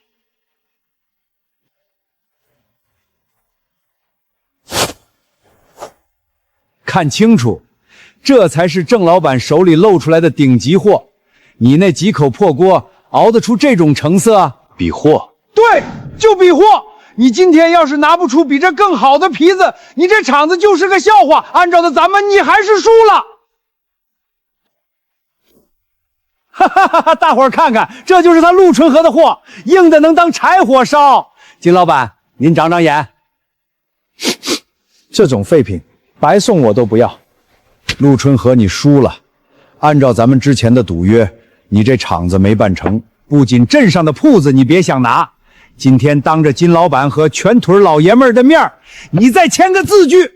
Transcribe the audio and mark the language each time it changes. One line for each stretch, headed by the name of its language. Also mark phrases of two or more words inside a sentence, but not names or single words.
Chinese: 看清楚，這才是鄭老闆手裡露出來的頂級貨。你那幾口破鍋熬得出這種成色？比貨？對，就比貨。你今天要是拿不出比這更好的皮子，你這廠子就是個笑話。按照的咱們，你還是輸了。哈哈哈哈！大伙兒看看，這就是他陸春和的貨，硬的能當柴火燒。金老闆，您長長眼。這種廢品，白送我都不要。陸春和，你輸了。按照咱們之前的賭約，你這廠子沒辦成，不僅鎮上的鋪子你別想拿。今天當着金老闆和全屯老爺們兒的面，你再簽個字據。